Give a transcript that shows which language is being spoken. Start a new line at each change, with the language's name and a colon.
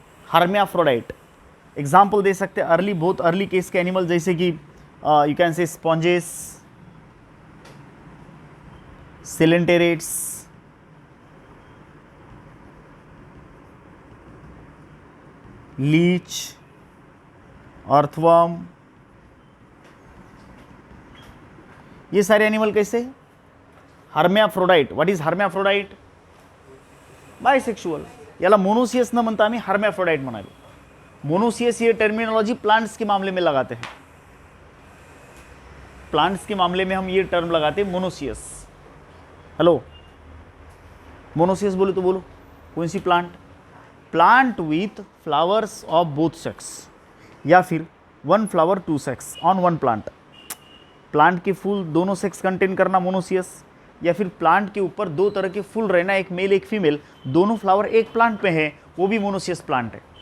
Hindi: Hermaphrodite example दे सकते हैं early, बहुत अर्ली केस के एनिमल, जैसे कि
English: you can say
Hindi: sponges, सिलेंटेरेट्स, Leach, earthworm, ये सारे एनिमल कैसे?
English: Hermaphrodite. What is hermaphrodite? Bisexual.
Marathi: याला मोनोसियस न म्हणता आम्ही हर्मेफ्रोडाइट म्हणालो.
Hindi: मोनोसियस ये टर्मिनोलॉजी प्लांट्स के मामले में लगाते हैं, प्लांट्स के मामले में हम ये टर्म लगाते हैं मोनोसियस. हेलो, मोनोसियस बोले तो बोलो कौन सी plant?
English: plant with flowers of both sex,
Hindi: या फिर
English: One flower two sex on one plant.
Hindi: Plant के फूल दोनों सेक्स कंटेन करना मोनोसियस, या फिर प्लांट के ऊपर दो तरह के फूल रहना, एक मेल एक फीमेल, दोनों फ्लावर एक प्लांट पे है, वो भी मोनोसियस प्लांट है.